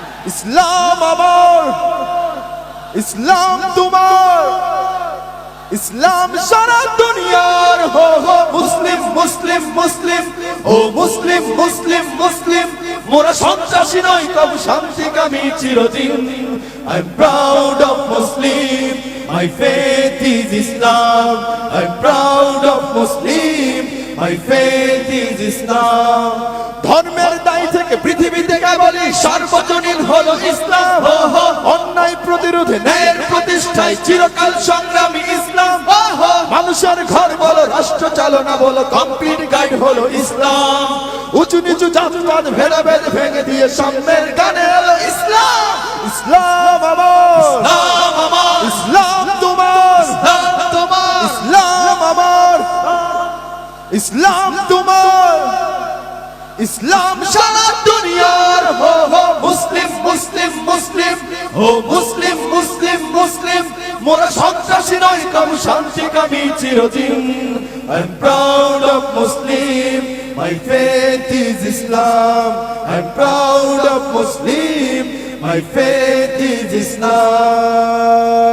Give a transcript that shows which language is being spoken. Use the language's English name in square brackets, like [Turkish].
[Bangla] ইসলাম আমার, ইসলাম তোমার। ইসলাম সারা দুনিয়ার, হো হো মুসলিম মুসলিম মুসলিম, ও মুসলিম মুসলিম মুসলিম। মোরা সন্ত্রাসী নই, তবু শান্তিকামী চিরদিন। [English] I'm proud of Muslim, my faith is Islam. I'm proud of Muslim, my faith is Islam. [Bangla] ধর্মের দায় থেকে পৃথিবীতে কেবলই সার্বজনীন হলো ইসলাম। অন্যায় প্রতিরোধে ন্যায়ের প্রতিষ্ঠায় চিরকাল সংগ্রামী ইসলাম। মানুষের ঘর বলো, রাষ্ট্র চালনা বলো, কমপ্লিট গাইড হলো ইসলাম। উঁচু নিচু জাতপাত ভেদাভেদ ভেঙে দিয়ে সামনের গানে এলো ইসলাম। ইসলাম আমার, ইসলাম আমার, ইসলাম তোমার, ইসলাম তোমার। ইসলাম আমার, ইসলাম তোমার। ইসলাম সারা দুনিয়ার, হো হো মুসলিম মুসলিম মুসলিম, ও মুসলিম মুসলিম মুসলিম। মোরা সন্ত্রাসী নই, কবু শান্তিকামী চিরদিন। [English] I'm proud of Muslim, my faith is Islam. I'm proud of Muslim, my faith is Islam.